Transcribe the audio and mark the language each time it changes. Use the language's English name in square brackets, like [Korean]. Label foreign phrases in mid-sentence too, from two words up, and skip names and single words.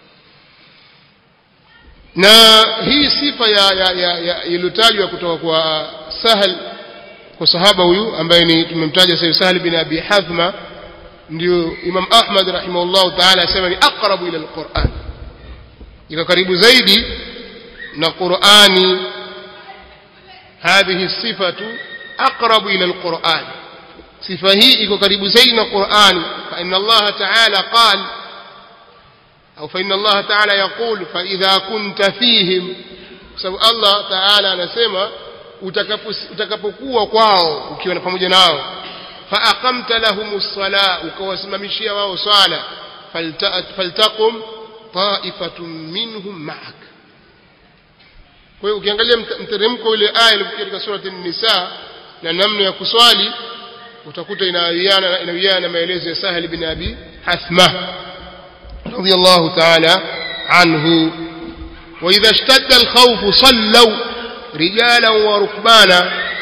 [Swahili] na hii sifa ya iliyotajwa kutoka kwa Sahal kwa sahaba huyu ambaye ni tumemtaja sasa Sahal bin Abi Hathma ndio Imam Ahmad [Arabic] رحمه الله تعالى [Swahili] asema ni [Arabic] أقرب إلى القرآن [Swahili] iko karibu zaidi na Qur'ani [Arabic] هذه الصفة أقرب إلى القرآن صفة هي [Swahili] iko karibu zaidi na Qur'ani [Arabic] فإن الله تعالى قال أو فإن الله تعالى يقول فإذا كنت فيهم سبب الله تعالى [Swahili] anasema utakapokuwa kwao ukiwa pamoja nao [Arabic] فأقمت لهم الصلاة [Swahili] ukawasimamishia wao swala [Arabic] فلتقم طائفة منهم معك [Swahili] kwa hiyo ukiangalia mteremko ule aya ile katika surati an-Nisa na namna ya kuswali utakuta inawiana na maelezo ya Sahal bin Abi Hathma [Arabic] رضي الله تعالى عنه وإذا اشتد الخوف صلوا رجالا وركبانا